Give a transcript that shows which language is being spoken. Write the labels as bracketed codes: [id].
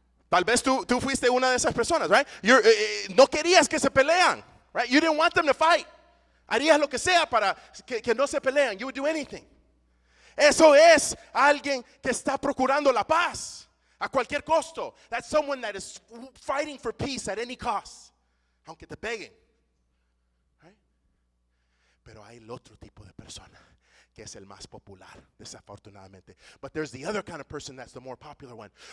[es] Tal vez tú fuiste una de esas personas, right? No querías que se pelean, right? [en] You didn't want them to fight. [es] Harías lo que sea para que no se pelean. [en] You would do anything. [es] Eso es alguien que está procurando la paz a cualquier costo. [en] That's someone that is fighting for peace at any cost. [es] Aunque te peguen. Right? Pero hay el otro tipo de persona que es el más popular, desafortunadamente. [en] But there's the other kind of person that's the more popular one.